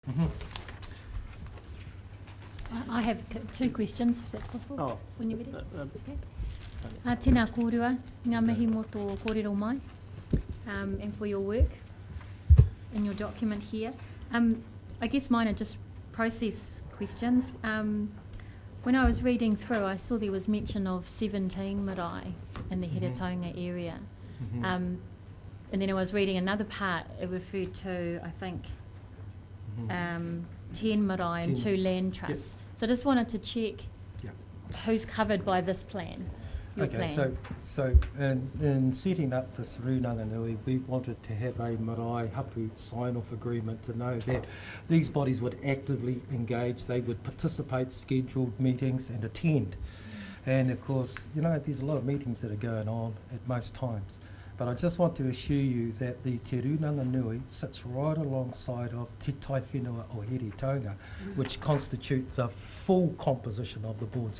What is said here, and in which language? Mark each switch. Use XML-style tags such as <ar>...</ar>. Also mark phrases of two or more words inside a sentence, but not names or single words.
<en>I have two questions, if that's possible. Oh. When you're ready.</en> <mi>Okay. Tēnā kōrua, ngā mihi mō tō kōrero mai,</mi> <en>and for your work in your document here. I guess mine are just process questions. When I was reading through, I saw there was mention of 17 marae in the Heretaunga area. And then I was reading another part, it referred to, I think, 10 marae and 2 land trusts. Yep. So I just wanted to check who's covered by this plan, your Okay, plan. so in setting up this Heretaunga Nui, we wanted to have a</en> <mi>marae hapu</mi> <en>sign-off agreement to know that these bodies would actively engage, they would participate, scheduled meetings and attend. And of course, you know, there's a lot of meetings that are going on at most times. But I just want to assure you that the Te Heretaunga Nui sits right alongside of Te Tai Whenua o Heretaunga, which constitute the full composition of the board.</en>